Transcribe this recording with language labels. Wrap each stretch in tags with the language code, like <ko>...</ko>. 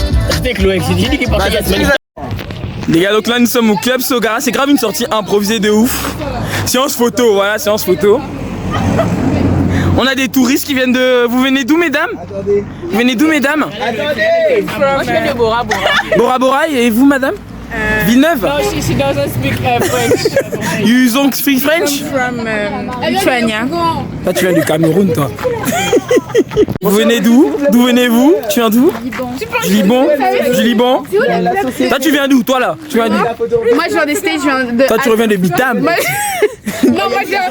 <fr>C'était Chloé, j'ai dit qu'il est parti. Les gars, donc là nous sommes au club Sogara, c'est grave une sortie improvisée de ouf. Séance photo, voilà, séance photo. On a des touristes qui viennent de... Vous venez d'où, mesdames? Vous venez d'où, mesdames? Moi, je viens de Bora Bora. Bora Bora, et vous, madame? Villeneuve?</fr> <en>No, she doesn't speak French. You don't speak French? From Lithuania.</en> <fr>Toi, tu viens du Cameroun, toi. Vous venez d'où? D'où venez-vous? Tu viens d'où? Du Liban. Du Liban. Toi, tu viens d'où? Toi, là? Tu viens d'où? Moi, je viens des States, je viens de. Toi, tu reviens de Bitam. Non, moi, je viens.</fr>